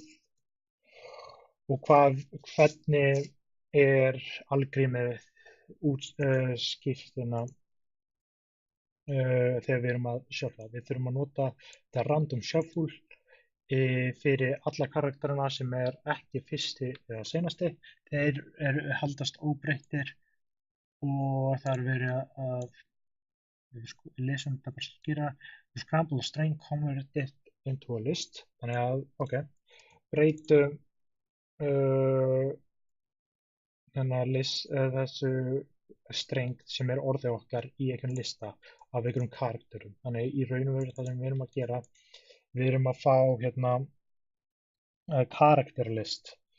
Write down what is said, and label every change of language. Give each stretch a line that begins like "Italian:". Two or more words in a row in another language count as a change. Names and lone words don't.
Icelandic: Og hvernig er algrímið útskiptina þegar við erum að shuffla. Við þurfum að nota þetta
English: random shuffle
Icelandic: fyrir alla karakterina sem er ekki fyrsti eða seinasti. Þeir haldast óbreyttir og það er verið að við lesum þetta bara skýra.
English: The scramble string converted into a list.
Icelandic: Þannig að, ok, breytum þessu streng sem er orðið okkar í einhvern lista af einhverjum karakterum. Þannig í raun og veru það sem við erum að gera, við erum að fá hérna karakterlist.